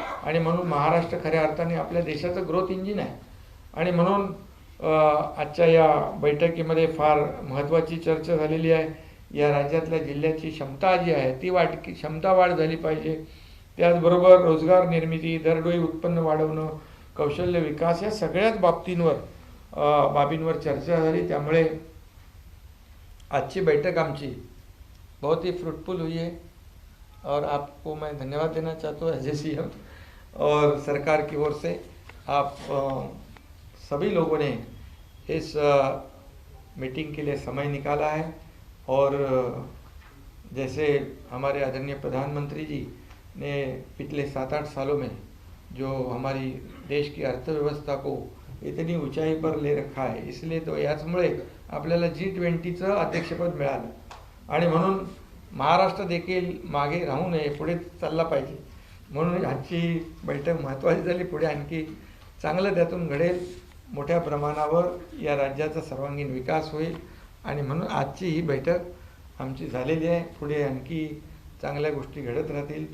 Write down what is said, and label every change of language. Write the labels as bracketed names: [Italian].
[Marathi] आणि म्हणून महाराष्ट्र खऱ्या अर्थाने आपल्या देशाचं ग्रोथ इंजिन आहे. आणि म्हणून आजच्या या बैठकीमध्ये फार महत्त्वाची चर्चा झालेली आहे. या राज्यातल्या जिल्ह्याची क्षमता जी आहे ती क्षमता वाढ झाली पाहिजे. त्याचबरोबर रोजगार निर्मिती, दरडोई उत्पन्न वाढवणं, कौशल्य विकास, या सगळ्याच बाबींवर चर्चा झाली. त्यामुळे आजची बैठक आमची [Hindi] बहुत ही फ्रूटफुल हुई है, और आपको मैं धन्यवाद देना चाहता हूँ [English] as a CM [Hindi] और सरकार की ओर से. आप सभी लोगों ने इस मीटिंग के लिए समय निकाला है, और जैसे हमारे आदरणीय प्रधानमंत्री जी ने पिछले 7-8 सालों में जो हमारी देश की अर्थव्यवस्था को इतनी ऊंचाई पर ले रखा आहे, [Marathi] इसलिए तो याचमुळे आपल्याला G20चं अध्यक्षपद मिळालं. आणि म्हणून महाराष्ट्र देखील मागे राहू नये, पुढे चालला पाहिजे. म्हणून आजची बैठक महत्त्वाची झाली. पुढे आणखी चांगलं त्यातून घडेल, मोठ्या प्रमाणावर या राज्याचा सर्वांगीण विकास होईल. आणि म्हणून आजची ही बैठक आमची झालेली आहे. पुढे आणखी चांगल्या गोष्टी घडत राहतील.